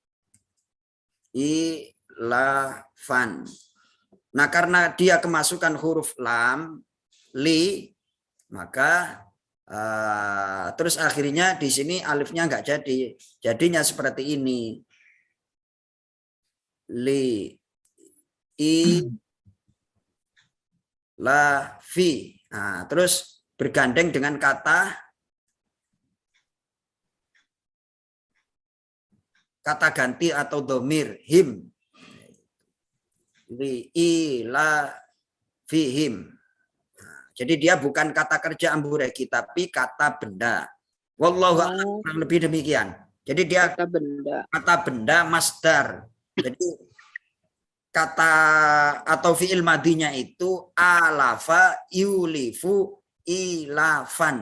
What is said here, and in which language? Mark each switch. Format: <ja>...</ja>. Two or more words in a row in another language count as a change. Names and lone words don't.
<id>Ilafan. Nah, karena dia kemasukan huruf lam, li, maka terus akhirnya di sini alifnya enggak jadi. Jadinya seperti ini. Li, i, la, fi. Nah, terus bergandeng dengan kata ganti atau domir him. Li, i, la, fi, him. Jadi dia bukan kata kerja Ambu Regi, tapi kata benda.</id> <ar>والله أعلم,</ar> <id>lebih demikian. Jadi dia kata benda masdar. Jadi kata atau fi'il madinya itu</id> <ar>ألف يؤلف إيلافا.</ar>